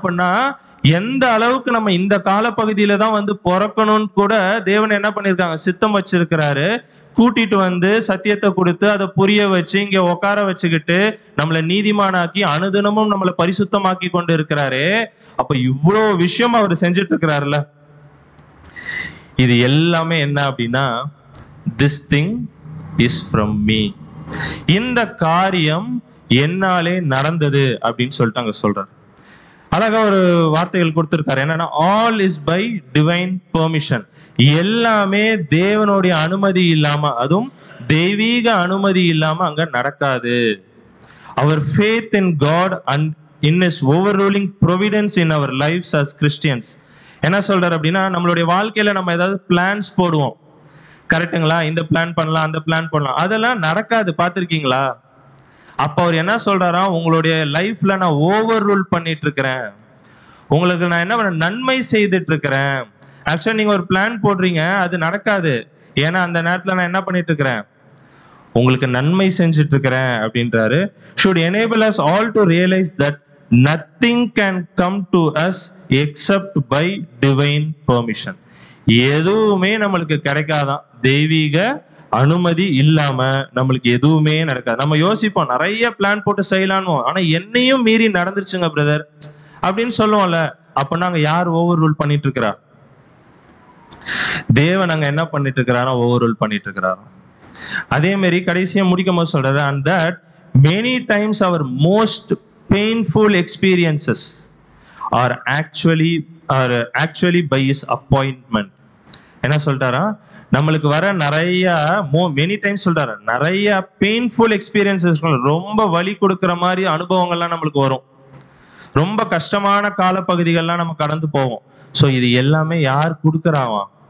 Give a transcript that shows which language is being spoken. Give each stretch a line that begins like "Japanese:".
Tamil: அப்படின்னா எந்த அளவுக்கு நம்ம இந்த காலப்பகுதியில தான் வந்து பிறக்கணும்னு கூட தேவன் என்ன பண்ணிருக்காங்க? சித்தம் வச்சிருக்கிறாரு. கூட்டிட்டு வந்து சத்தியத்தை கொடுத்து அதை புரிய வச்சு இங்க உட்கார வச்சுக்கிட்டு நம்மளை நீதிமானாக்கி அனுதினமும் நம்மளை பரிசுத்தமாக்கி கொண்டு இருக்கிறாரு. அப்ப இவ்வளவு விஷயம் அவர் செஞ்சுட்டு இருக்கிறாருல்ல. இது எல்லாமே என்ன அப்படின்னா
English: this thing is from me.
Tamil: இந்த காரியம் என்னாலே நடந்தது அப்படின்னு சொல்லிட்டு அங்க சொல்றாரு. அழகா ஒரு வார்த்தைகள் கொடுத்திருக்காரு. என்னன்னா
English: all is by divine permission.
Tamil: எல்லாமே தேவனுடைய அனுமதி இல்லாம, அதுவும் தெய்வீக அனுமதி இல்லாம அங்க நடக்காது.
English: our faith in God and in his overruling providence in our lives as Christians.
Tamil: என்ன சொல்றாரு அப்படின்னா நம்மளுடைய வாழ்க்கையில நம்ம ஏதாவது பிளான்ஸ் போடுவோம், கரெக்டுங்களா? இந்த பிளான் பண்ணலாம், அந்த பிளான் பண்ணலாம், அதெல்லாம் நடக்காது. பார்த்திருக்கீங்களா? அப்ப அவர் என்ன சொல்றாரா? உங்களுடைய லைஃப்ல நான் ஓவர் ரூல் பண்ணிட்டு இருக்கிறேன், உங்களுக்கு நான் என்ன பண்ண நன்மை செய்துட்டு இருக்கிறேன். ஆக்சுவலா நீங்க ஒரு பிளான் போடுறீங்க, அது நடக்காது. ஏன்னா அந்த நேரத்துல நான் என்ன பண்ணிட்டு இருக்கிறேன்? உங்களுக்கு நன்மை செஞ்சுட்டு இருக்கிறேன் அப்படின்றாரு.
English: should enable us all to realize that nothing can come to us except by divine permission.
Tamil: எதுவுமே நம்மளுக்கு கிடைக்காதான், தெய்வீக அனுமதி இல்லாம நம்மளுக்கு எதுவுமே நடக்காது. நம்ம யோசிப்போம், நிறைய பிளான் போட்டு செய்யலான்னு, ஆனா என்னையும் மீறி நடந்துருச்சுங்க பிரதர் அப்படின்னு சொல்லுவோம்ல. அப்ப நாங்க யார் ஓவர் ரூல் பண்ணிட்டு இருக்கிறா? தேவன் அங்க என்ன பண்ணிட்டு இருக்கிறாரோ ஓவர் ரூல் பண்ணிட்டு இருக்கிறாரோ. அதே மாதிரி கடைசியா முடிக்கும் போது சொல்றாரு,
English: and that many times our most painful experiences are actually by his appointment.
Tamil: என்ன சொல்றாரா, நம்மளுக்கு வர நிறைய மெனி டைம்ஸ் சொல்றாரு, நிறைய பெயின்ஃபுல் எக்ஸ்பீரியன்சஸ், ரொம்ப வலி கொடுக்கிற மாதிரி அனுபவங்கள்லாம் நம்மளுக்கு வரும். ரொம்ப கஷ்டமான காலப்பகுதிகள்லாம் நம்ம கடந்து போவோம். ஸோ இது எல்லாமே யார் கொடுக்குறாவாம்?